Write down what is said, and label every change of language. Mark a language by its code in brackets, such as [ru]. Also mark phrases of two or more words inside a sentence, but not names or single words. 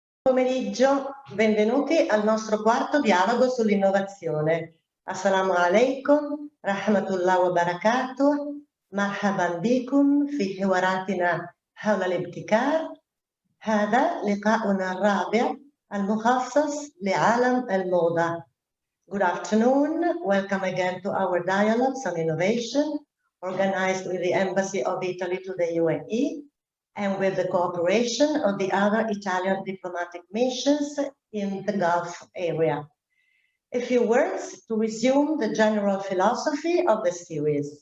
[it] pomeriggio, benvenuti al nostro quarto dialogo sull'innovazione. [ar] السلام عليكم، رحمة الله وبركاته، مرحبا بكم في حواراتنا حول الابتكار. هذا لقاؤنا الرابع المخصص لعالم الموضة. [en] Good afternoon, welcome again to our dialogues on innovation, organized with the Embassy of Italy to the UAE and with the cooperation of the other Italian diplomatic missions in the Gulf area. A few words to resume the general philosophy of the series.